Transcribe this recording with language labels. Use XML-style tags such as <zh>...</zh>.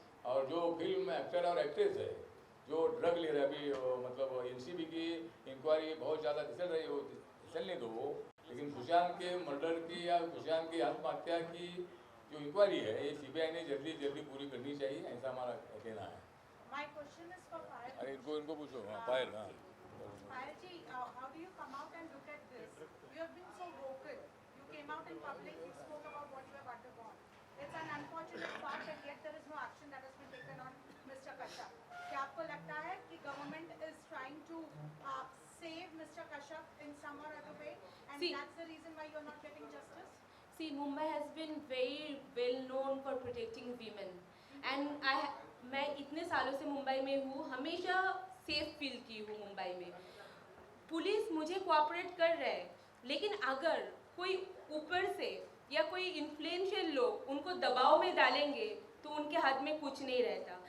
<hi>और जो film actor और एक्ट्रेस है जो ड्रग ले रहे, अभी मतलब एनसीबी की इंक्वायरी बहुत ज़्यादा चल रही हो, चलने दो, लेकिन सुशांत के मर्डर की या सुशांत की आत्महत्या की जो इंक्वायरी है ये सीबीआई ने जल्दी पूरी करनी चाहिए, ऐसा हमारा कहना है।</hi> <en>My question is for Payal.</en> <hi>अरे इनको पूछो। हाँ, पायल। हाँ,</hi> <en>Payal ji, how do you come out and look at this? You have been so vocal. You came out in public, you spoke about what you have undergone. It's an unfortunate fact that yet there is no action that has been taken on Mr. Kashyap.</en> <hi>क्या आपको लगता है कि</hi> <en>government is trying to save Mr. Kashyap in some or other way, and See- that's the reason why you're not getting justice? See, Mumbai has been very well known for protecting women, and</en> <hi>मैं इतने सालों से मुंबई में हूँ, हमेशा safe feel की हूँ मुंबई में। पुलिस मुझे कोऑपरेट कर रहा है, लेकिन अगर कोई ऊपर से या कोई इन्फ्लुएंशियल लोग उनको दबाव में डालेंगे तो उनके हाथ में कुछ नहीं रहता।</hi>